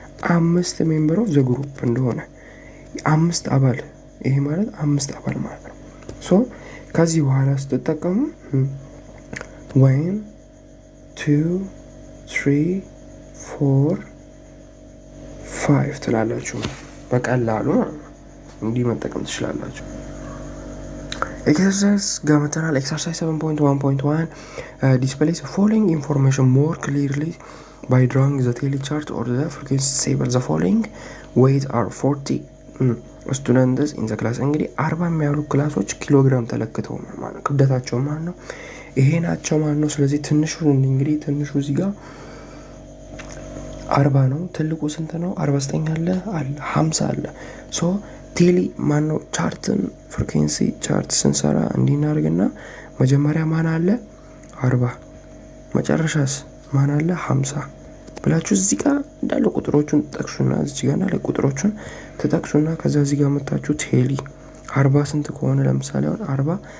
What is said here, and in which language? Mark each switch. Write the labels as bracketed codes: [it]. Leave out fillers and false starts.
[am] 5 [en] ሜምበር ኦፍ ዘ ግሩፕ [am] እንደሆነ 5 አባል፣ ይሄ ማለት 5 አባል ማለት ነው። ከዚህ በኋላ ስትጠቀሙ 1 2 3 4 5 ትላላችሁ። በቀላሉ እንዲህ መጠቀም ትችላላችሁ። ኤክሰርሳይዝ ጋር መተናል። [en] ኤክሰርሳይዝ 7.1.1 displays the following information more clearly by drawing the Taylor chart or the frequency table. The following weight are 40 students in the class. [am] እንግዲህ 40 የሚያሉ ክላሶች ኪሎግራም ተለክተው ማለት ነው። ክብደታቸው ማለት ነው ይሄ ናቸው ማለት ነው። ስለዚህ ትንሹ እዚህ ጋር 40 ነው። ትልቁ ስንት ነው? 49 አለ 50 አለ። ቴሊ ማነው ቻርትን ፍሪኩዌንሲ ቻርት ስንሰራ እንዲናርግና መጀመሪያ ማን አለ 40 መጨረሻስ ማን አለ 50 ብላችሁ እዚህ ጋር እንዳለ ቁጥሮቹን ተጠቅሱና እዚህ ጋር እንዳለ ቁጥሮቹን ተጠቅሱና ከዛ እዚህ ጋር መጣችሁ ቴሊ 40 ስንት ከሆነ ለምሳሌ አሁን 40